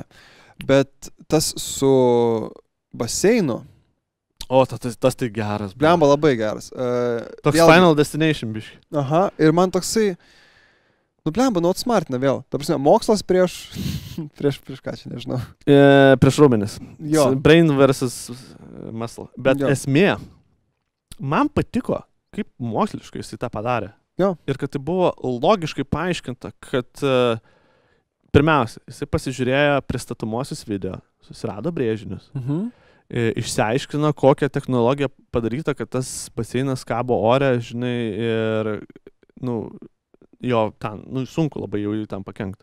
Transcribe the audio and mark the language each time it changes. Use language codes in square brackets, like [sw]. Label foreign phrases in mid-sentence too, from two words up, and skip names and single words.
[lt] Bet tas su baseinu, O, tas tai geras. blemba labai geras. Toks vėlgi- Final Destination biški. Aha, ir man toksai, nu blemba, nu atsmartina vėl. Ta prasme, mokslas prieš ką čia, nežinau. Prieš raumenis. Jo. [en] Brain versus muscle. [lt] Bet Jo. esmė, man patiko, kaip moksliškai jisai tą padarė. Jo. Ir kad tai buvo logiškai paaiškinta, kad pirmiausia, jisai pasižiūrėjo pristatomosius video, susirado brėžinius, išsiaiškino, kokią technologiją padaryta, kad tas baseinas kabo ore, žinai, ir, nu, jo, ten, nu, sunku labai jau jį tam pakenkti.